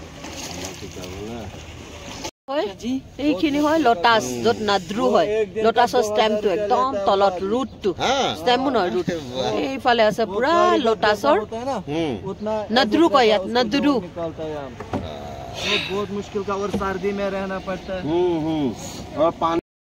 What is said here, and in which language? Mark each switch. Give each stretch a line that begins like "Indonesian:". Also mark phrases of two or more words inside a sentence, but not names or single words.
Assamese: এইখিনি হয় লটাছ যত নাদ্ৰু হয় লটাছৰ ষ্টেমটো একদম তলত ৰুটটো ষ্টেমো নহয় ৰুট এইফালে আছে পুৰা লটাছৰ নাদ্ৰু কয় ইয়াত নাদ্ৰু
Hindi: बहुत मुश्किल का और सर्दी में रहना पड़ता है और पानी